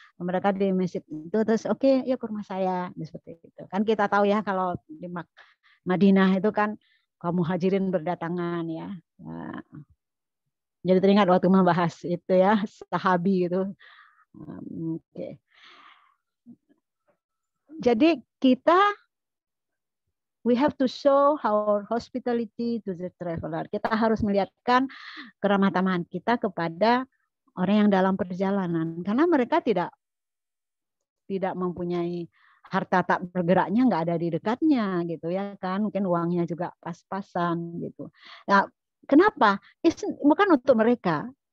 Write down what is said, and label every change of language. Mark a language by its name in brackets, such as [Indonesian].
[Indonesian] Mereka di masjid itu terus oke, yuk ke rumah saya, seperti itu. Kan kita tahu ya kalau di Madinah itu kan kaum muhajirin berdatangan ya. Nah, jadi teringat waktu membahas itu ya, sahabi itu. Oke. Jadi [English] we have to show our hospitality to the traveler. [Indonesian] Kita harus melihatkan keramah tamahan kita kepada orang yang dalam perjalanan, karena mereka tidak mempunyai harta tak bergeraknya, nggak ada di dekatnya gitu ya kan, mungkin uangnya juga pas-pasan gitu. Nah, kenapa? Bukan untuk mereka.